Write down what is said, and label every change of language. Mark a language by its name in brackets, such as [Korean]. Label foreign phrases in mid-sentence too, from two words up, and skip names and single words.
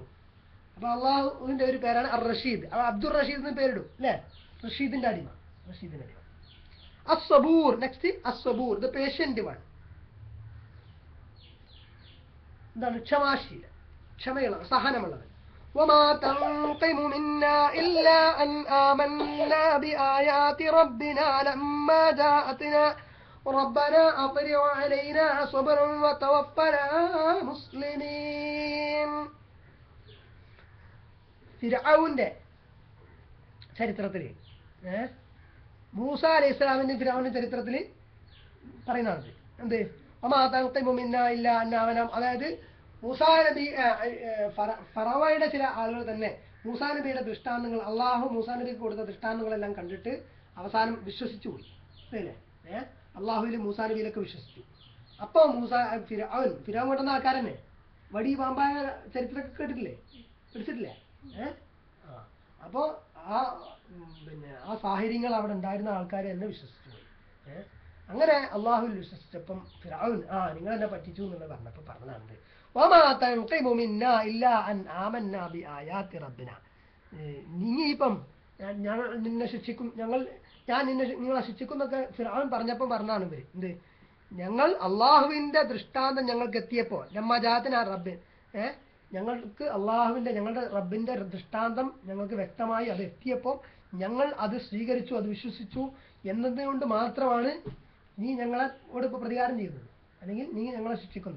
[Malayalam] അപ്പൊ അള്ളാഹുവിന്റെ ഒരു പേരാണ് അർ റഷീദ്. അപ്പൊ അബ്ദുൾ റഷീദ് എന്ന് പേരിടും അല്ലെ? റഷീദിന്റെ അടിമ, റഷീദിന്റെ അടിമ. അസ്സബൂർ, നെക്സ്റ്റ് അസ്സബൂർ, [English] the patient one. [Malayalam] എന്താണ്? ക്ഷമാശീലൻ, ക്ഷമയുള്ളവൻ, സഹനമുള്ളവൻ. [Arabic] وما تنقم منا إلا أن آمنا بآيات ربنا لما جاءتنا ربنا أفرغ علينا صبرا وتوفنا مسلمين. [Malayalam] ഫിർഔന്റെ ചരിത്രത്തിൽ മൂസ അലൈഹി ഇസ്ലാമിന്റെ ഫിർഔന്റെ ചരിത്രത്തിൽ പറയുന്നത് എന്ത്? [Arabic] وما تنقم منا إلا أن آمنا, [Malayalam] അതായത് മൂസാ നബി ഫറവയുടെ ചില ആളുകൾ തന്നെ മൂസാ നബിയുടെ ദൃഷ്ടാന്തങ്ങൾ, അള്ളാഹു മൂസാ നബിക്ക് കൊടുത്ത ദൃഷ്ടാന്തങ്ങളെല്ലാം കണ്ടിട്ട് അവസാനം വിശ്വസിച്ചു പോയി അല്ലേ? അള്ളാഹുവിൽ മൂസാ നബിയിലൊക്കെ വിശ്വസിച്ചു. അപ്പോൾ ഫിർഔൻ കൊണ്ടുവന്ന ആൾക്കാരന്നെ വടി പാമ്പായ ചരിത്രമൊക്കെ കേട്ടിട്ടില്ലേ? പഠിച്ചിട്ടില്ലേ? അപ്പോൾ ആ സാഹചര്യങ്ങൾ അവിടെ ഉണ്ടായിരുന്ന ആൾക്കാരെ തന്നെ വിശ്വസിച്ചു പോയി. അങ്ങനെ അള്ളാഹുവിൽ വിശ്വസിച്ചപ്പം ഫിർഔൻ നിങ്ങൾ എന്നെ പറ്റിച്ചു എന്നുള്ളത് പറഞ്ഞപ്പോൾ പറഞ്ഞതാണ് [Arabic] وما تنقم منا إلا أن آمنا بآيات ربنا. [Malayalam] നീയിപ്പം ഞാൻ നിന്നെ ശിക്ഷിക്കും, നിങ്ങളെ ശിക്ഷിക്കും എന്നൊക്കെ ഫിർഔൻ പറഞ്ഞപ്പോൾ പറഞ്ഞാണ് ഇവര് എന്ത്? ഞങ്ങൾ അള്ളാഹുവിന്റെ ദൃഷ്ടാന്തം ഞങ്ങൾക്ക് എത്തിയപ്പോൾ നമ്മജാത്തിന റബ്ബ്, ഞങ്ങൾക്ക് ഞങ്ങളുടെ റബ്ബിന്റെ ദൃഷ്ടാന്തം ഞങ്ങൾക്ക് വ്യക്തമായി അത് എത്തിയപ്പോൾ ഞങ്ങൾ അത് സ്വീകരിച്ചു, അത് വിശ്വസിച്ചു എന്നതുകൊണ്ട് മാത്രമാണ് നീ ഞങ്ങളോട് ഇപ്പോൾ പ്രതികാരം ചെയ്യുന്നത്, അല്ലെങ്കിൽ നീ ഞങ്ങളെ ശിക്ഷിക്കുന്നത്.